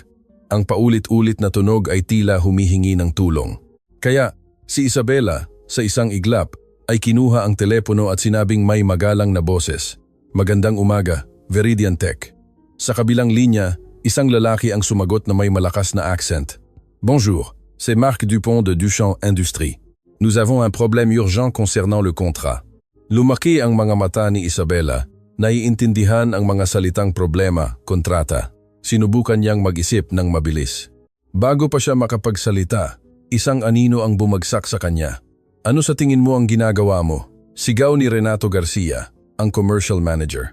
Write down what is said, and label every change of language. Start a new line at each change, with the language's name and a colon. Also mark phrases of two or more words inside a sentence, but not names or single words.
Filipino: Ang paulit-ulit na tunog ay tila humihingi ng tulong. Kaya, si Isabela, sa isang iglap, ay kinuha ang telepono at sinabing may magalang na boses. Magandang umaga, Veridian Tech. Sa kabilang linya, isang lalaki ang sumagot na may malakas na accent.
French: Bonjour, c'est Marc Dupont de Duchamp Industries. Nous avons un problème urgent concernant le contrat.
Filipino: Lumaki ang mga mata ni Isabela. Naiintindihan ang mga salitang problema, kontrata. Sinubukan niyang mag-isip ng mabilis. Bago pa siya makapagsalita, isang anino ang bumagsak sa kanya. Ano sa tingin mo ang ginagawa mo? Sigaw ni Renato Garcia, ang
English: commercial manager.